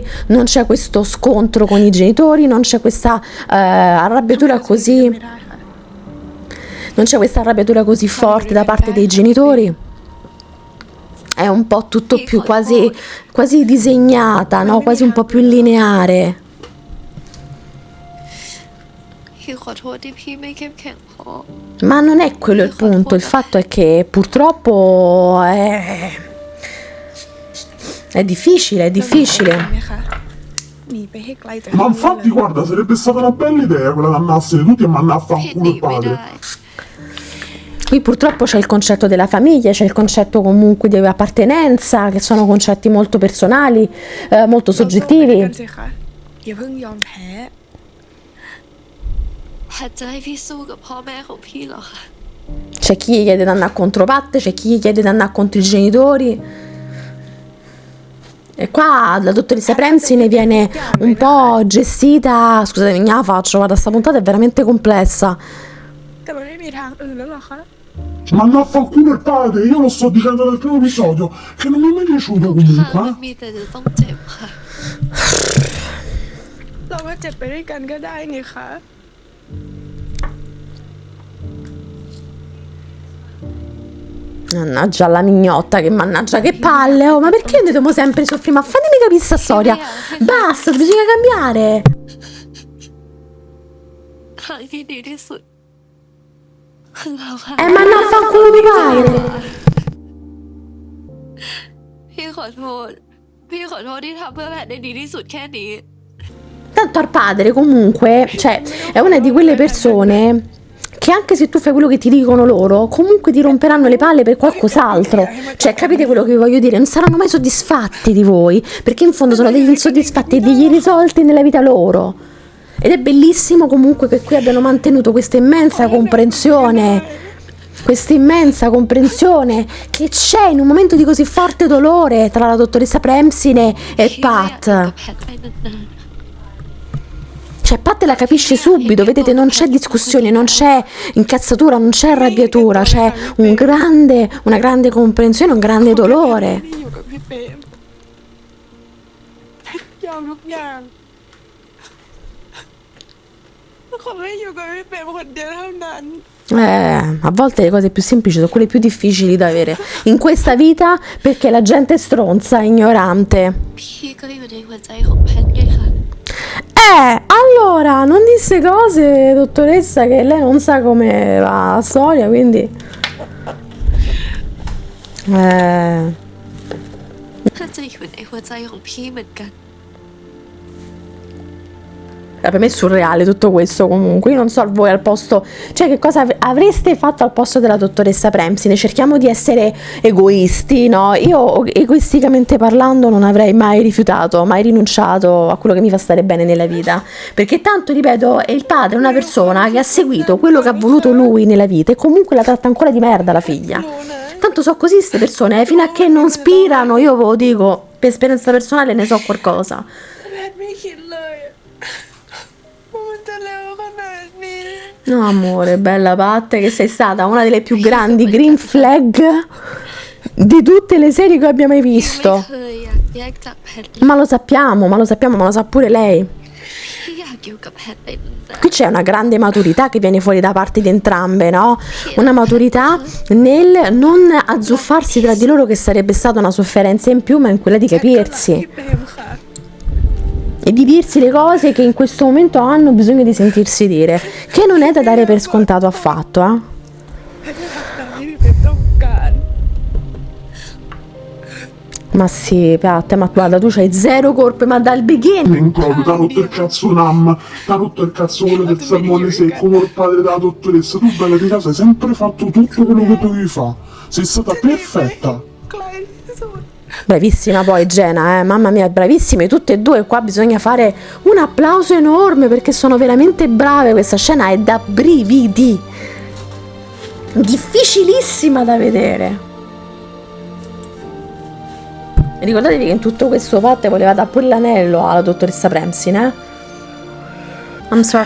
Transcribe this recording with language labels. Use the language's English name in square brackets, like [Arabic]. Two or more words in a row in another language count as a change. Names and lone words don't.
[Italian] Non c'è questo scontro con i genitori, non c'è questa arrabbiatura così. Non c'è questa arrabbiatura così forte da parte dei genitori. È un po' tutto più quasi disegnata, no? Quasi un po' più lineare. [Thai] พี่ขอโทษที่พี่ไม่เข้มแข็งพอ [Italian] Ma non è quello il punto, il fatto è che purtroppo è difficile, è difficile. [Thai] ไหมคะหนีไปให้ไกลจาก [Italian] Ma infatti, guarda, sarebbe stata una bella idea quella di andarsene tutti e mandare a [Thai] พี่ห [Italian] fanculo [Thai] นี [Italian] il [Thai] ไม่ได้ [Italian] padre. Qui purtroppo c'è il concetto della famiglia, c'è il concetto comunque di appartenenza, che sono concetti molto personali, molto [Thai] เราสู้ไปด้วย [Italian] soggettivi. [Thai] กันสิคะอย่าเพิ่งยอมแพ้ แพทย์จะให้พี่สู้กับพ่อแม่ของพี่เหรอคะ [Italian] C'è chi chiede di andare contro Pat, c'è chi chiede di andare contro i genitori. E qua la dottoressa Premsine viene un po' gestita. Scusate, mi la faccio, guarda, sta puntata è veramente complessa. [Thai] แต่มันไม่มีทางอื่นแล้วเหรอคะ [Italian] Manda a fanculo il padre, io lo sto dicendo dal primo episodio, che non mi è mai piaciuto [Thai] ทาง [Italian] comunque. [Thai] มันมีแต่จะต้องเจ็บค่ะ เราก็เจ็บไปด้วยกันก็ได้นี่คะ [Italian] Mannaggia la mignotta, che mannaggia che palle, oh, ma perché noi dobbiamo sempre soffrire? Ma fatemi capire sta storia. Basta, bisogna cambiare. [Thai] ครั้งที่ดีที่สุดคือเราค่ะ [Italian] Ma non fa culo mio padre. [Thai] พี่ขอโทษ พี่ขอโทษที่ทำเพื่อแพทได้ดีที่สุดแค่นี้ [Italian] Tanto al padre comunque, cioè, è una di quelle persone che anche se tu fai quello che ti dicono loro, comunque ti romperanno le palle per qualcos'altro. Cioè, capite quello che vi voglio dire? Non saranno mai soddisfatti di voi, perché in fondo sono degli insoddisfatti e degli irrisolti nella vita loro. Ed è bellissimo comunque che qui abbiano mantenuto questa immensa comprensione che c'è in un momento di così forte dolore tra la dottoressa Premsine e [Thai] พี่ก็อยากอยู่ [Italian] Pat. [Thai] กับแพทไปนาน [Italian] Cioè, Pat la capisce subito, vedete, non c'è discussione, non c'è incazzatura, non c'è arrabbiatura, c'è una grande comprensione, un grande dolore. [Thai] ที่อยู่กับพี่เปรมยอมทุกอย่างขอให้อยู่กับพี่เปรมคนเดียวเท่านั้น [Italian] A volte le cose più semplici sono quelle più difficili da avere in questa vita perché la gente è stronza, ignorante. [Thai] ๆพี่ก็อยู่ในหัวใจของแพทไงคะ [Italian] Allora, non disse cose, dottoressa, che lei non sa come va la storia, quindi... [Thai] แพทจะอยู่ในหัวใจของพี่เหมือนกัน [Italian] Per me è surreale tutto questo comunque, io non so voi al posto, cioè che cosa avreste fatto al posto della dottoressa Premsine, cerchiamo di essere egoisti, no? Io egoisticamente parlando non avrei mai rifiutato, mai rinunciato a quello che mi fa stare bene nella vita, perché tanto, ripeto, è il padre, è una persona che ha seguito quello che ha voluto lui nella vita e comunque la tratta ancora di merda la figlia. Tanto so così queste persone, fino a che non spirano, io ve lo dico, per esperienza personale ne so qualcosa. [Thai] แพทไม่คิดเลยว่ามันจะเร็วขนาดนี้ [Italian] No amore, bella Pat, che sei stata una delle più grandi [English] green flag [Italian] di tutte le serie che abbia mai [Thai] ไม่ [Italian] visto. [Thai] เคยอยากแยกจากแพทเลย [Italian] Ma lo sappiamo, ma lo sa pure lei. [Thai] พี่อยากอยู่กับแพทไปนาน [Italian] Qui c'è una grande maturità che viene fuori da parte di entrambe, no? Una maturità nel non azzuffarsi tra di loro, che sarebbe stata una sofferenza in più, ma in quella di [Thai] พี่ [Italian] capirsi [Thai] เปรมค่ะ [Italian] e di dirsi le cose che in questo momento hanno bisogno di sentirsi dire, che non è da dare per scontato affatto, [Thai] แพทจะทำตามที่พี่เปรมต้องการ [Italian] Ma sì, Pat, ma guarda, tu c'hai zero colpe, ma dal beginning. Proprio, t'ha rotto il cazzo Nam, t'ha rotto il cazzo quello del salmone secco, come il padre della dottoressa. Tu bella di casa hai sempre fatto tutto quello che dovevi fare. Sei stata perfetta. [Thai] ไกลที่สุด [Italian] Bravissima poi Jenna, mamma mia, bravissime tutte e due. Qua bisogna fare un applauso enorme perché sono veramente brave. Questa scena è da brividi, difficilissima da vedere. Ricordatevi che in tutto questo Pat voleva dare pure l'anello alla dottoressa Premsine, [English] I'm sorry.